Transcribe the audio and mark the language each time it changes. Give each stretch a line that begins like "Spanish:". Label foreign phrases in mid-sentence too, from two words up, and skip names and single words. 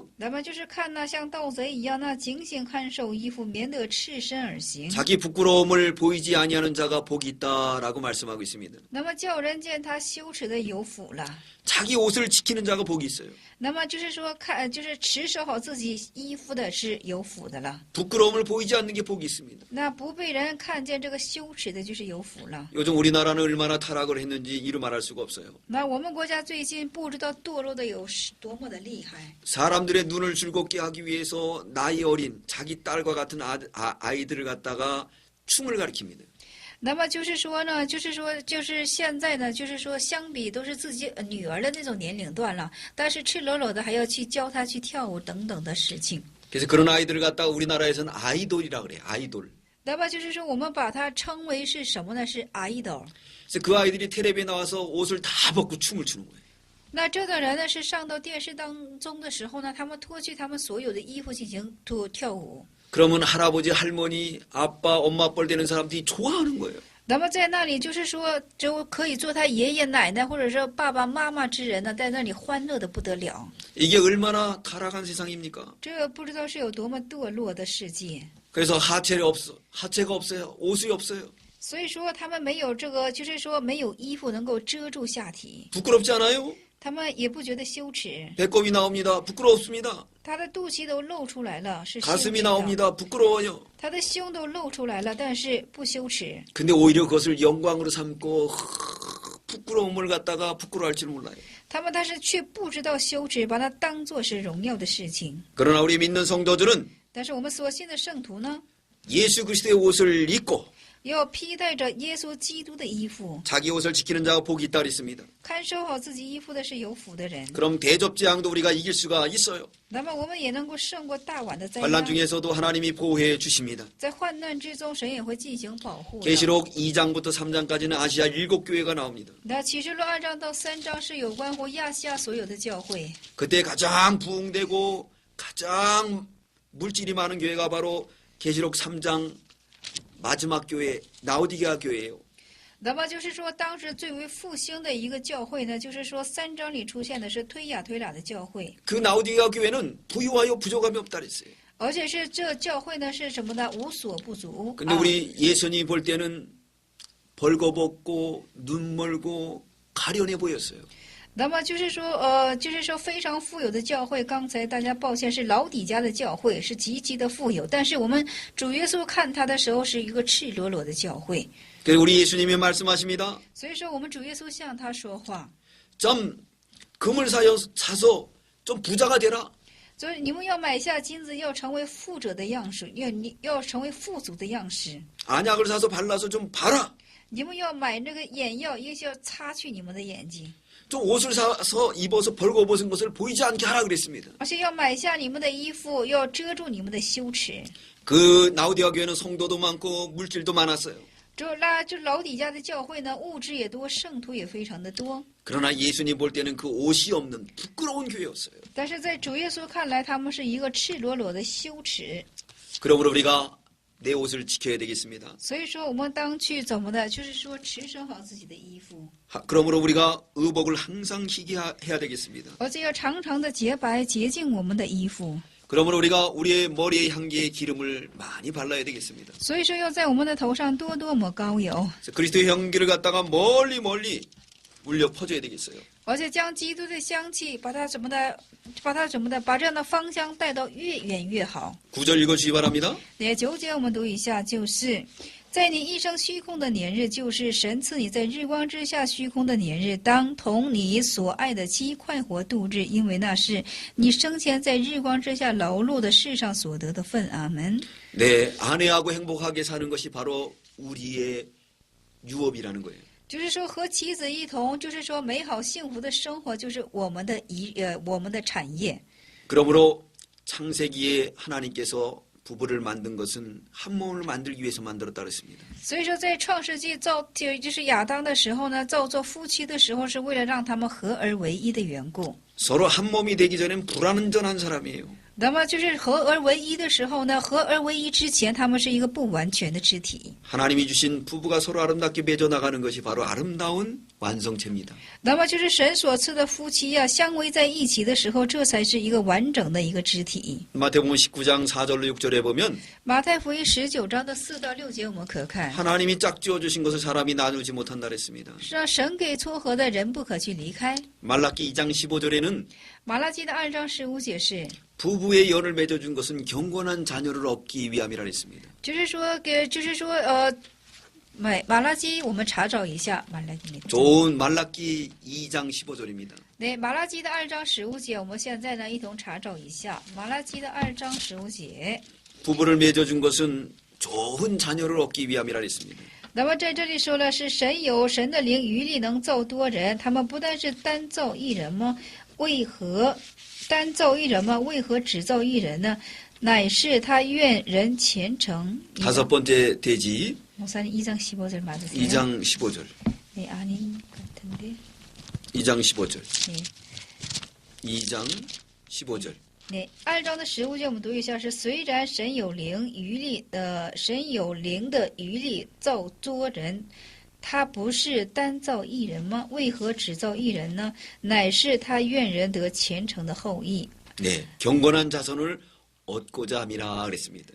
Chinese: 那么就是看那像盗贼一样，那警醒看守衣服，免得赤身而行。
Korean: 자기 부끄러움을 보이지 아니하는 자가 복이 있다라고 말씀하고 있습니다.
Chinese: 那么叫人见他羞耻的有福了。
Korean: 자기 옷을 지키는 자가 복이 있어요.
Chinese: 那么就是说就是持守好自己衣服的是有福的了。
Korean: 부끄러움을 보이지 않는 게 복이 있습니다.
Chinese: 那不被人看见这个羞耻的，就是有福了。
Korean: 요즘 우리나라는 얼마나 타락을 했는지 이루 말할 수가 없어요.
Chinese: 那我们国家最近不知道堕落的有多么的厉害。
Korean: 사람들의 눈을 즐겁게 하기 위해서 나이 어린 자기 딸과 같은 아이들을 갖다가 춤을 가르칩니다.
Chinese: 那么就是说呢，就是现在呢，就是说相比都是自己女儿的那种年龄段了，但是赤裸裸的还要去教她去跳舞等等的事情。
Korean: 그래서 그런 아이들을 갖다가 우리나라에서는 아이돌이라 그래요. 아이돌.
Chinese: 那么就是说我们把它称为是什么呢？是 idol。
Korean: 그래서 그 아이들이 텔레비에 나와서 옷을 다 벗고 춤을 추는 거예요.
Chinese: 那这个人呢，是上到电视当中的时候呢，他们脱去他们所有的衣服进行跳舞。
Korean: 그러면 할아버지, 할머니, 아빠, 엄마 뻘 되는 사람들이 좋아하는 거예요.
Chinese: 那么在那里就是说，就可以做他爷爷奶奶或者说爸爸妈妈之人呢，在那里欢乐的不得了。
Korean: 이게 얼마나 타락한 세상입니까?
Chinese: 这不知道是有多么堕落的世界。
Korean: 그래서 하체가 없어요. 옷이 없어요.
Chinese: 所以说他们没有这个，就是说没有衣服能够遮住下体，
Korean: 부끄럽지 않아요?
Chinese: 他们也不觉得羞耻，
Korean: 배꼽이 나옵니다. 부끄럽습니다.
Chinese: 他的肚脐都露出来了，是羞
Korean: 가슴이
Chinese: 耻的，
Korean: 나옵니다. 부끄러워요.
Chinese: 他的胸都露出来了，但是不羞耻。
Korean: 근데 오히려 그것을 영광으로 삼고 부끄러움을 갖다가 부끄러워할 줄 몰라요.
Chinese: 但是却不知道羞耻，把它当作是荣耀的事情。
Korean: 그러나 우리 믿는 성도들은
Chinese: 但是我们所信的圣徒呢，
Korean: 예수 그리스도의 옷을 입고
Chinese: 要披戴着耶稣基督的衣服，
Korean: 자기 옷을 지키는 자가 복이 있다 그랬습니다.
Chinese: 看守好自己衣服的是有福的人。
Korean: 그럼 대접재앙도 우리가 이길 수가 있어요.
Chinese: 那么我们也能够胜过大碗的灾
Korean: 환난
Chinese: 难。
Korean: 중에서도 하나님이 보호해 주십니다.
Chinese: 在患难之中，神也会进行保护的。
Korean: 계시록 2장부터 3장까지는 아시아 7교회가 나옵니다.
Chinese: 那启示录2章到3章是有关乎亚细亚所有的教会。
Korean: 그때 가장 부흥되고 가장 물질이 많은 교회가 바로 계시록 3장 마지막 교회 라오디게아 교회예요.
Chinese: 那么就是说，当时最为复兴的一个教会呢，就是说3章里出现的是推雅推喇的教会， 그 라오디게아 교회는 부유하여 부족함이 없다 그랬어요. 而且是这教会呢是什么呢？无所不足。
Korean: 근데 우리 예수님이 볼 때는 벌거벗고 눈 멀고 가련해 보였어요.
Chinese: 那么就是说非常富有的教会，刚才大家抱歉是老底家的教会，是极其的富有。但是我们主耶稣看他的时候是一个赤裸裸的教会。
Korean: 그래서 우리 예수님이 말씀하십니다.
Chinese: 所以说我们主耶稣向他说话，
Korean: 좀 금을 사서 좀 부자가 되라.
Chinese: 所以你们要买下金子，要成为富者的样式，要成为富足的样式。
Korean: 안약을 사서 발라서 좀 봐라.
Chinese: 你们要买那个眼药，也要擦去你们的眼睛。
Korean: 좀 옷을 사서 입어서 벌거벗은 것을 보이지 않게 하라 그랬습니다.
Chinese: 而且要买下你们的衣服，要遮住你们的羞耻。
Korean: 그 라오디게아 교회는 성도도 많고 물질도 많았어요.
Chinese: 就老底家的教会呢，物质也多，圣徒也非常的多。
Korean: 그러나 예수님 볼 때는 그 옷이 없는 부끄러운 교회였어요.
Chinese: 但是在主耶稣看来，他们是一个赤裸裸的羞耻。
Korean: 그러므로 우리가 내 옷을 지켜야 되겠습니다.
Chinese: 所以说，我们当去怎么的，就是说持守好自己的衣服，
Korean: 그러므로 우리가 의복을 항상 희게 해야 되겠습니다.
Chinese: 而且要常常的洁白洁净我们的衣服。
Korean: 그러므로 우리가 우리의 머리에 향기의 기름을 많이 발라야 되겠습니다.
Chinese: 所以说，要在我们的头上多多抹膏油，
Korean: 그리스도의 향기를 갖다가 멀리 울려 퍼줘야 되겠어요.
Chinese: 而且将基督的香气，把这样的芳香带到越远越好。
Korean: 9절 읽어주시 바랍니다.
Chinese: 也9节我们读一下，就是在你一生虚空的年日，就是神赐你在日光之下虚空的年日，当同你所爱的妻快活度日，因为那是你生前在日光之下劳碌的世上所得的份。阿门。
Korean: 내 아내하고 행복하게 사는 것이 바로 우리의 유업이라는 거예요.
Chinese: 就是说和妻子一同，就是说美好幸福的生活，就是我们的产业。
Korean: 그러므로 창세기에 하나님께서 부부를 만든 것은 한 몸을 만들기 위해서 만들었다 그랬습니다.
Chinese: 所以说，在创世纪就是亚当的时候呢，造作夫妻的时候，是为了让他们合而为一的缘故。
Korean: 서로 한 몸이 되기 전엔 불완전한 사람이에요.
Chinese: 那么就是合而为一的时候呢，合而为一之前，他们是一个不完全的肢体。
Korean: 하나님이 주신 부부가 서로 아름답게 맺어 나가는 것이 바로 아름다운 완성체입니다.
Chinese: 那么就是神所赐的夫妻呀、相偎在一起的时候，这才是一个完整的一个肢体。
Korean: 마태복음 19장 4절로 6절에 보면
Chinese: 马太福音19章的4到6节，我们可看，
Korean: 하나님이 짝지어 주신 것을 사람이 나누지 못한다 그랬습니다.
Chinese: 是让神给撮合的人不可去离开。
Korean: 말라기 2장 15절에는
Chinese: 马拉基的2章15节是，
Korean: 부부의 연을 맺어준 것은 경건한 자녀를 얻기 위함이라 했습니다.
Chinese: 马拉基，我们查找一下马拉基。
Korean: 좋은 말라기 2장 15절입니다.
Chinese: 对，马拉基的2章15节，我们现在呢一同查找一下马拉基的2章15节。
Korean: 부부를 맺어준 것은 좋은 자녀를 얻기 위함이라 했습니다.
Chinese: 那么在这里说了，是神有神的灵余力能造多人，他们不但是单造一人吗？为何单造一人吗？为何只造一人呢？乃是他愿人虔诚。
Korean: 다섯 번째 대지 목사님 2장 15절 맞으세요? 2장 15절. 네, 아닌 것 같은데. 2장 15절. 네. 2장 15절. 네,
Chinese: 2章的15节我们读一下，是虽然神有灵的余力造多人，他不是单造一人吗？为何只造一人呢？乃是他愿人得虔诚的后裔。
Korean: 네, 경건한 자손을 얻고자 함이라 그랬습니다.